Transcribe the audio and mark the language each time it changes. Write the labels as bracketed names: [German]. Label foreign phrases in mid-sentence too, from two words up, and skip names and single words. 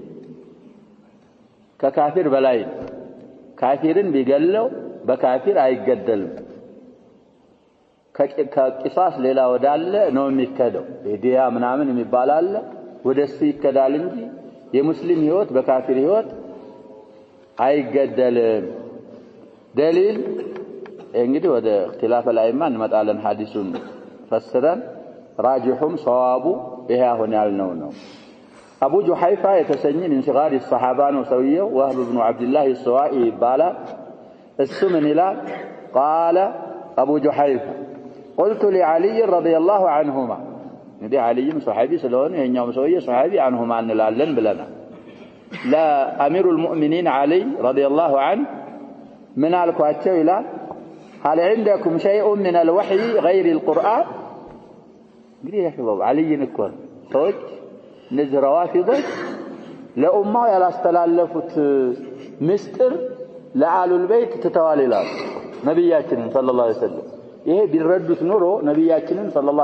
[Amharic] ከካፊር በላይ ካፊርን ቢገለው በካፊር አይገደልም። ከቂሳስ ሌላ ወዳለ ነው የሚከደው። ዲያ ምናምን የሚባል አለ ወደሱ ይከዳል እንጂ የሙስሊም ህይወት በካፊር ህይወት አይገደልም። ደሊል እንግዲህ ወደ [Arabic] اختلاف الائمه [Amharic] እንመጣለን። ሐዲሱን ፈስረን ራጂሁም ሰዋቡ ይሄ አሁን ያልነው ነው። አቡ ጁሐይፋ የተሰኘ [Arabic] من صغار الصحابه [Amharic] ነው ሰውየው። ወህብ ኢብኑ አብዱላህ السوائي ይባላል። እሱ ምን ይላል? [Arabic] قال ابو جحيفة قلت لعلي رضي الله عنهما [Amharic] እንግዲህ عليም ሱሐቢ ስለሆነ የኛው ሰውዬ ሱሐቢ عنهما እንላለን ብለናል። [Arabic] لا امير المؤمنين علي رضي الله عنه من [Amharic] አልኳቸው ይላል [Arabic] هل عندكم شيء من الوحي غير القرآن؟ [Amharic] እንግዲህ ያሽባው عليን እኮ ሰዎች እነዚህ ረዋፊዶች ለኡማው ያላስተላለፉት ምስጢር ለአሉል በይት ተተዋል ይላል ነብያችንን [Arabic] صلى الله عليه وسلم። [Amharic] ይሄ ቢረዱት ኑሮ ነብያችንን ሰለላሁ